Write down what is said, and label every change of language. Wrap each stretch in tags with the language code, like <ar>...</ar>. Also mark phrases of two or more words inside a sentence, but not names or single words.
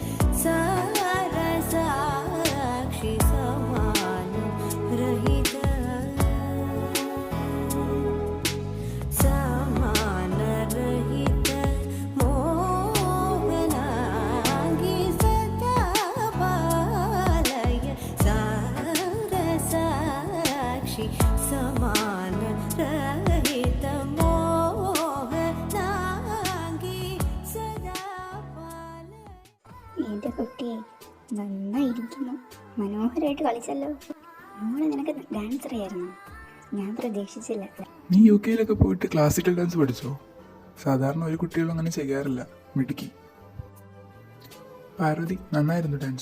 <sa>सरसाक्षी समान रहित समान रहित मोहनांगी सदा पालय सरसाक्षी समान रहित मोहनांगी सदा पालय.</sa> <ml>എൻ്റെ കുട്ടിയെ നന്നായിരിക്കുന്നു, മനോഹരമായിട്ട് കളിച്ചല്ലോ. മോളെ നിനക്ക് ഡാൻസ് അറിയായിരുന്നു? ഞാൻ പ്രതീക്ഷിച്ചില്ല. നീ യു കെയിലൊക്കെ പോയിട്ട്</ml> <en>classical dance</en> <ml>പഠിച്ചോ? സാധാരണ ഒരു കുട്ടികളും അങ്ങനെ ചെയ്യാറില്ല. മിടുക്കി. പാർവതി, നന്നായിരുന്നു ഡാൻസ്.</ml>